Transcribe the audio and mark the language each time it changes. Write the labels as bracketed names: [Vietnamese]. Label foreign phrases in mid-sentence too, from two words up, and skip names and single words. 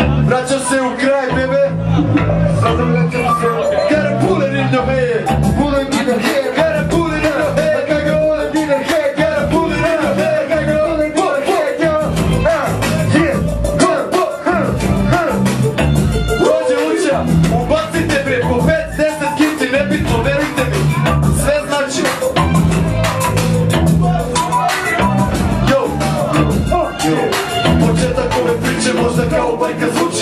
[Serbian] vraćam se u kraj, bebe. Sada vraćam se u kraj. [English] Got a bullet in your head, bullet in your head. Got a bullet in your head, got a bullet in your head. Got a bullet in your head, got a bullet in your head, yo. Yeah, [Serbian] Rođe uča, ubacite bre po 5-10 kinti, nebitno, verujte mi, sve znači. Početak ove priče možda kao bajka zvuči.